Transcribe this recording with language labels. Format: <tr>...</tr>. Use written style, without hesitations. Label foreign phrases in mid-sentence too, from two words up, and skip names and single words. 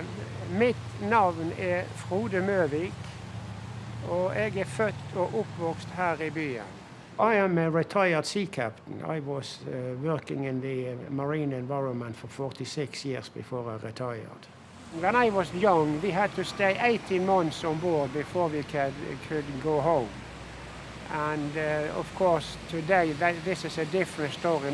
<no>Mitt navn er Frode Møvik, og jeg er født og oppvokst her i byen.</no> <en>I am a retired sea captain. I was working in the marine environment for 46 years before I retired. When I was young, we had to stay 18 months on board before we could go home. And of course, today this is a different story.</en>